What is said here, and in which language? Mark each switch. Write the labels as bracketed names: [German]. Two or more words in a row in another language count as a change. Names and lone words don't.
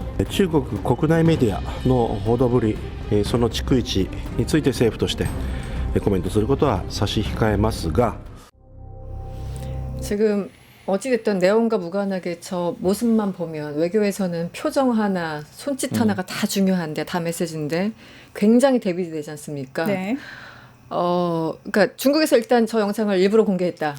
[Japanese] 中国国内メディアの報道ぶり、その逐一について政府としてコメントすることは差し控えますが。 [Korean] 지금 어찌됐든 내용과 무관하게 저 모습만 보면 외교에서는 표정 하나, 손짓 하나가 다 중요한데 다 메시지인데 굉장히 대비되지 되지 않습니까? 네. 그러니까 중국에서 일단 저 영상을 일부러 공개했다라는